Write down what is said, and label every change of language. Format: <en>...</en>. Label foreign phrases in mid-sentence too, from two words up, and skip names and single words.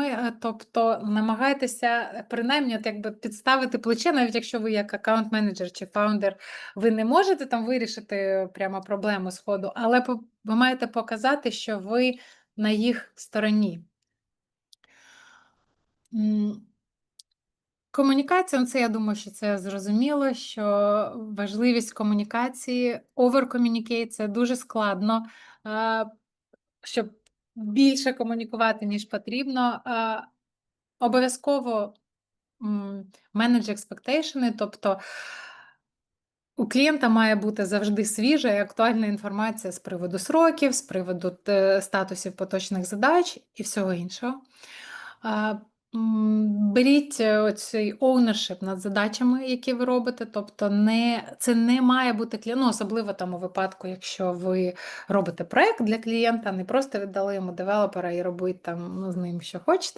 <uk>Тобто намагайтеся принаймні от якби підставити плече, навіть якщо ви як аккаунт-менеджер чи фаундер, ви не можете там вирішити прямо проблему сходу, але ви маєте показати, що ви на їх стороні. Комунікація, це я думаю, що це зрозуміло, що важливість комунікації, over-communicate – це дуже складно, щоб більше комунікувати, ніж потрібно. Обов'язково</uk> <en>manage expectation,</en> <uk>тобто у клієнта має бути завжди свіжа і актуальна інформація з приводу сроків, з приводу статусів поточних задач і всього іншого. Беріть оцей ownership над задачами, які ви робите, тобто це не має бути особливо там у випадку, якщо ви робите проект для клієнта, не просто віддали йому девелопера і робіть там з ним, що хочете.</uk>